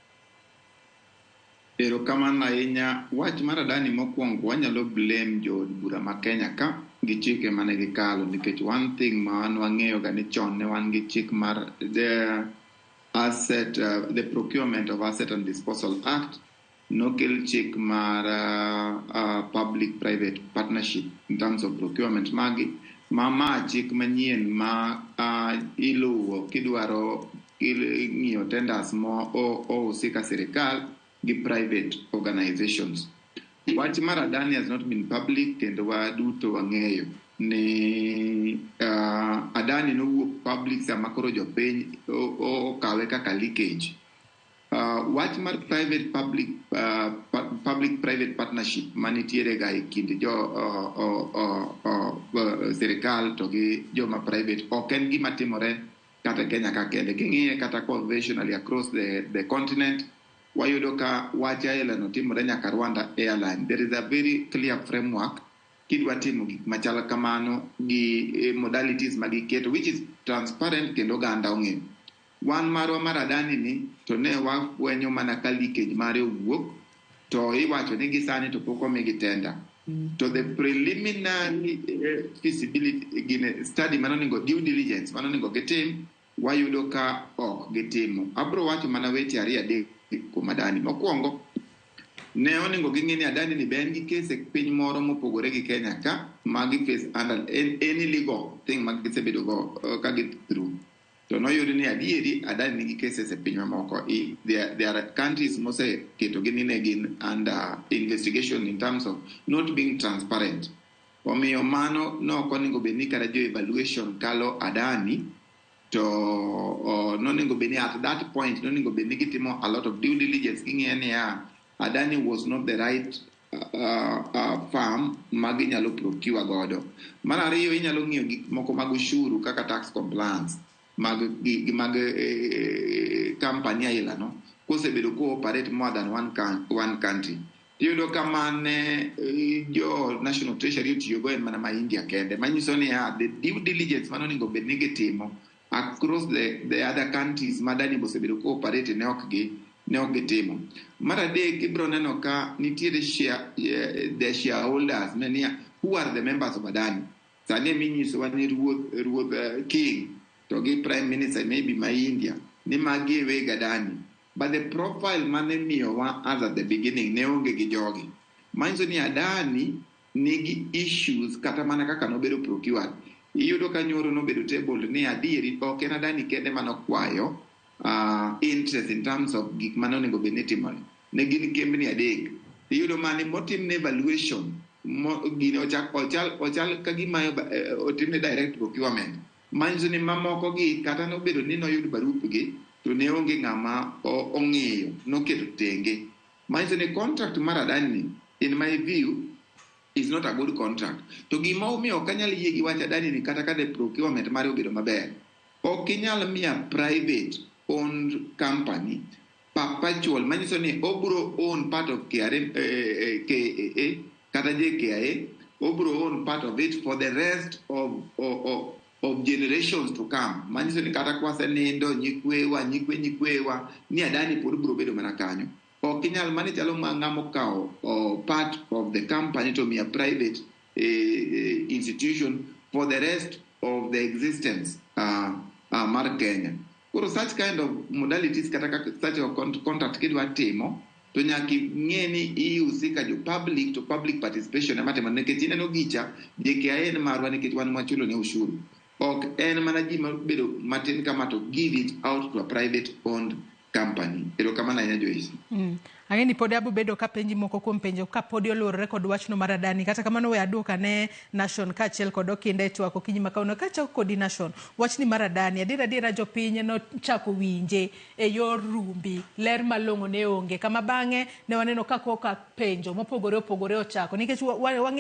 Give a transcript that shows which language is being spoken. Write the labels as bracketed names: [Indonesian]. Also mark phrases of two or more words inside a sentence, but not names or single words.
[Luo (Kenya and Tanzania)] Erokamano ahinya. Wach mar adani mokwongo wanyalo blame jo bura ma Kenya ka gi chike mane gikalo nikech [English] one thing [Luo (Kenya and Tanzania)] ma wang'eyo ga ni chon ne wan gi chik mar the Procurement of Asset and Disposal Act nokel chik mar [English] public-private partnership in terms of procurement [Luo (Kenya and Tanzania)] magi ma chik manyien ma iluwo kidwaro ng'iyo tenders mo ohusika sirikal gi [English] private organizations. [Luo (Kenya and Tanzania)] Wach mar adani [English] has not been public [Luo (Kenya and Tanzania)] kendo waduto wang'eyo ni adani nowuok public sama koro jopiny okawe kaka leakage. Wach mar [English] public-private partnership [Luo (Kenya and Tanzania)] manitiere ga e kind sirikal to gi joma private ok en gima timore kata Kenya ka kende. King'iye kata [English] conventionally across the continent [Luo (Kenya and Tanzania)] wayudo ka wach ailano timore nyaka Rwanda Airline. [English] There is a very clear framework [Luo (Kenya and Tanzania)] kidwa timo gik machal kamano gi modalities magiketo [English] which is transparent [Luo (Kenya and Tanzania)] kendo ganda ong'eyo. Wan marwa mar adani ni to ne wafwenyo mana ka leakage mare owuok to iwacho ni gisani to pok omigi tender. To [English] the preliminary feasibility study [Luo (Kenya and Tanzania)] manoningo [English] due diligence [Luo (Kenya and Tanzania)] manoningo gitim wayudo ka ok gitimo. Abro wacho mana weche ariyo adek kuom adani. Mokwongo ne oningo ging'e ni adani ni ben gi case piny moro mopogore gi Kenya ka magi [English] face under any legal thing [Luo (Kenya and Tanzania)] magisebedo go ka gi through. To noyudo ni adieri adani nigi cases e piny mamoko. [English] There are countries [Luo (Kenya and Tanzania)] mose keto gini ne gin [English] under investigation in terms of not being transparent. [Luo (Kenya and Tanzania)] Omiyo mano no koningo beni kara jo evaluation kalo adani to noningo beni [English] at that point [Luo (Kenya and Tanzania)] noningo beni gitimo [English] a lot of due diligence [Luo (Kenya and Tanzania)] king'e ni adani [English] was not the right firm [Luo (Kenya and Tanzania)] magi nyalo procure godo. Mar ariyo inyalo ng'iyo gik moko mag ushuru kaka [English] tax compliance [Luo (Kenya and Tanzania)] mag company aila no kosebedo ko [English] operate more than one country. [Luo (Kenya and Tanzania)] Tiyudo kamane jo National Treasury tiyogo en mana ma India kende. Manyiso ni [English] the due diligence [Luo (Kenya and Tanzania)] manoningo bed ni gitimo [English] across the other countries [Luo (Kenya and Tanzania)] madani bosebedo ko operate ne ok gitimo. Mar adek ibro neno ka nitiere [English] the shareholders [Luo (Kenya and Tanzania)] mania [English] who are the members of Adani. [Luo (Kenya and Tanzania)] Sani minyiso wani ruoth king to gi [English] prime minister [Luo (Kenya and Tanzania)] maybe ma India ni magi weg Adani. [English] But the profile [Luo (Kenya and Tanzania)] mane miyo wa [English] as at the beginning [Luo (Kenya and Tanzania)] ne onge gi jogi. Manyiso ni Adani nigi issues kata mana kaka nobedo procured. Iyudo ka nyoro nobedo table ni adieri ok en Adani kende manokwayo interest [English] in terms of [Luo (Kenya and Tanzania)] gik manonego bene timore. Ne gin kembni adek. Iyudo mani motimne evaluation gini ochal kagima otimne [English] direct procurement. [Luo (Kenya and Tanzania)] Manyiso ni mamoko gi kata nobedo ni noyud barupgi to ne onge ng'ama ong'eyo noketo tenge. Manyiso ni [English] contract mar adani in my view is not a good contract. [Luo (Kenya and Tanzania)] To gima omiyo ok anyal yie gi wach adani ni kata ka [English] the procurement [Luo (Kenya and Tanzania)] mare obedo maber. Ok inyal miya [English] private owned company perpetual [Luo (Kenya and Tanzania)] manyiso ni obro [English] own part of [Luo (Kenya and Tanzania)] KAA kata JKIA obro [English] own part of it for the rest of generations to come. [Luo (Kenya and Tanzania)] Manyiso ni kata kwase nindo nyikwewa ni adani pod bro bedo mana kanyo. Ok inyal mani chalo ng'amo kao [English] part of the company to be a private institution for the rest of the existence [Luo (Kenya and Tanzania)] mar Kenya. Koro [English] such kind of modalities [Luo (Kenya and Tanzania)] kata [English] such a contract [Luo (Kenya and Tanzania)] kidwa timo to nyaki ng'e ni ihusika jo [English] public to public participation [Luo (Kenya and Tanzania)] amatemo nikech ineno gicha JKIA en marwa nikech wan machulo ne ushuru. Ok en mana ji mabedo matin kama [English] to give it out to a private owned company. [Luo (Kenya and Tanzania)] Erokamano ahinya Joyce. Ang'eni pod abo bedo ka penji moko kuom penjo ka pod oluorore kod wachno mar adani kata kamano we aduoka ne Nation kaachiel kod Okinde twako kinyi makauno kachako kodi Nation wachni mar adani adiera jopiny no chako winje e yor rumbi ler malong'o ne onge kama bang'e ne waneno ka koka penjo mopogore ochako nikech